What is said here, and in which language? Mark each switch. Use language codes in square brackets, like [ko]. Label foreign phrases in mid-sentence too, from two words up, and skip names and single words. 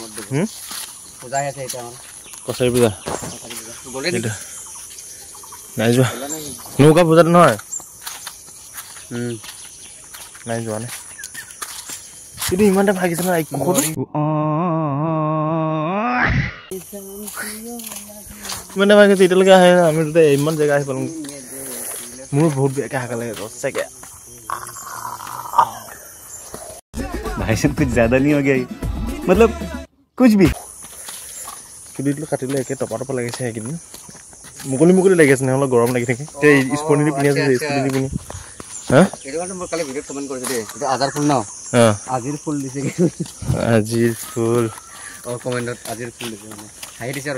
[as] কছাৰী পূজা নাই যোৱা নৌকা পূজাটো নহয় নাই যোৱা নাই কিন্তু ইমান টাইম ভাগিছে নহয় ইমান টাইম ভাগিছে এতিয়ালৈকে আহে আমি তাতে ইমান জেগা আহি পালোঁ মোৰ বহুত বেয়াকৈ হাগা লাগে সঁচাকৈ [hi] भाई साहब कुछ ज़्यादा नहीं हो गया मतलब कुछ भी [as] চুলিটো কাটিলে একে টপা টপা লাগিছে সেইকেইদিন মুকলি মুকলি লাগি আছে নহ'লে গৰম লাগি থাকে এতিয়া স্পৰ্টিং পিন্ধি আছে স্পৰ্টিং পিন্ধি আজিৰ ফুল দিছে আজিৰ ফুল কমেণ্টত আজিৰ ফুল দিছে মানে হাঁহি দিছে আৰু